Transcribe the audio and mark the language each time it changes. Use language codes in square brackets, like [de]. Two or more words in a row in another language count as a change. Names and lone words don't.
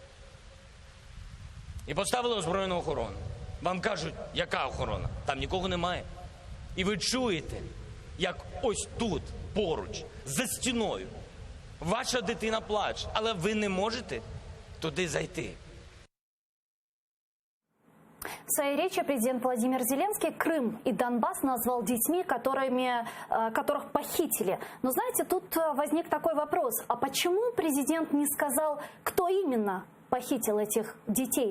[uk] І поставили озброєну охорону. Вам кажуть, яка охорона? Там нікого немає. І ви чуєте, як ось тут, поруч, за стіною, ваша дитина плаче, але ви не можете туди зайти. [ru] В своей речи президент Владимир Зеленский Крым и Донбасс назвал детьми, которых похитили. Но знаете, тут возник такой вопрос. А почему президент не сказал, кто именно похитил этих детей?